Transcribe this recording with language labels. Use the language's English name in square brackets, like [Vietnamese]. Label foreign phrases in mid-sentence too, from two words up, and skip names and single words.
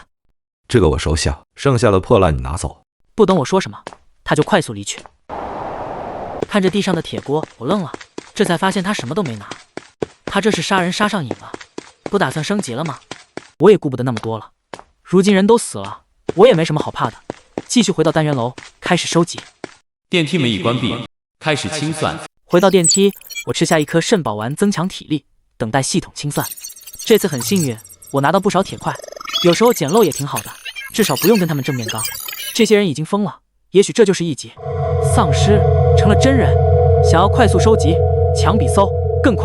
[Chinese] 這個我收下，剩下的破爛你拿走。不等我說什麼，他就快速離去。看着地上的鐵鍋，我愣了，這才發現他什麼都沒拿。他這是殺人殺上癮了，不打算升級了嗎？我也顧不得那麼多了，如今人都死了，我也沒什麼好怕的。繼續回到單元樓，開始收集。電梯門已關閉，開始清算。回到電梯，我吃下1顆腎寶丸增強體力，等待系統清算。這次很幸運，我拿到不少鐵塊，有時候撿漏也挺好的，至少不用跟他們正面剛。這些人已經瘋了，也許這就是一級。喪屍成了真人，想要快速收集，搶比搜更快。